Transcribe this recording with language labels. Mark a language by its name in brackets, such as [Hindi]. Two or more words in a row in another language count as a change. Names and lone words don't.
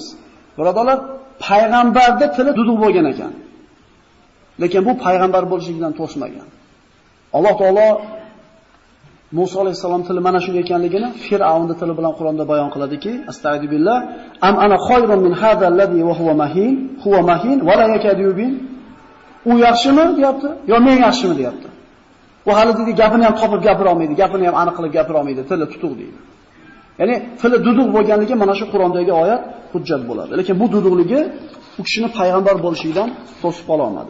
[Uzbek] Birodarlar, payg'ambarda tili duduq bo'lgan ekan. Lekin bu payg'ambar bo'lishidan to'smagan. Alloh taolo Musa alayhisalom tili mana shunday ekanligini Fir'avnning tili bilan Qur'onda bayon qiladiki, astag'firullah, [Arabic] أم أنا خير من هذا الذي هو مهين ولا يكاد يبين. [Uzbek] U yaxshimi deyapti, yo men yaxshimi deyapti. U hali dedi gapini ham topib gapira olmaydi, gapini ham aniq qilib gapira olmaydi, tili tutuq deydi. Ya'ni tili duduq bo'lganligi mana shu Qur'ondagi oyat hujjat bo'ladi. Lekin bu duduqligi u kishini payg'ambar bo'lishidan to'sib qola olmadi.